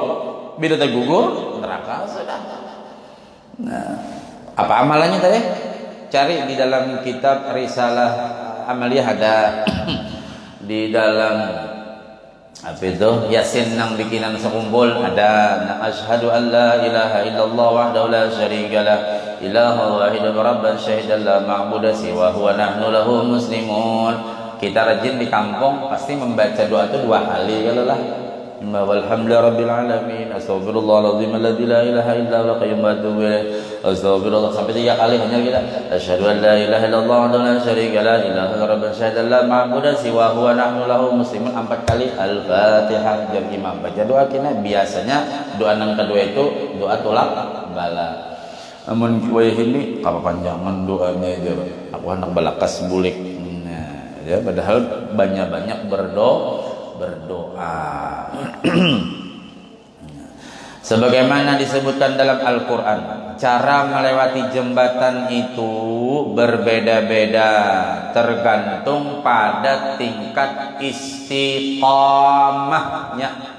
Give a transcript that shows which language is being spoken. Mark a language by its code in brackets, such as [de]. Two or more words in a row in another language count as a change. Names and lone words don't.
[bjn] Bila tak gugur, neraka sudah. Nah, apa amalannya tadi? Cari di dalam kitab Risalah Amaliyah ada di dalam apa itu Yasin nang bikinan sekumpul ada [ar] أشهد أن لا إله إلا الله وحده لا شريك له إلها واحدا ربا شاهدا لا معبود سواه نحن له مسلمون. [bjn] Kita rajin di kampung pasti membaca doa itu 2 kali kalau lah. [ar] والحمد لله رب العالمين أستغفر الله العظيم الذي لا إله إلا هو القيوم وأتوب إليه أستغفر الله, [bjn] sampai 3 kali hanya kita [ar] أشهد أن لا إله إلا الله ولا شريك له لا إله إلا الله شهادة لا معبود سواه نحن له مسلمون [bjn] 4 kali al-fatihah jam imam baca doa kena. Biasanya doa yang kedua itu doa tolak bala. Amun wayah ini kapanjangan doanya aja aku hendak balakas bulik. Nah, [id] ya padahal banyak-banyak berdoa. Sebagaimana disebutkan dalam Al-Quran, cara melewati jembatan itu berbeda-beda tergantung pada tingkat istiqamahnya.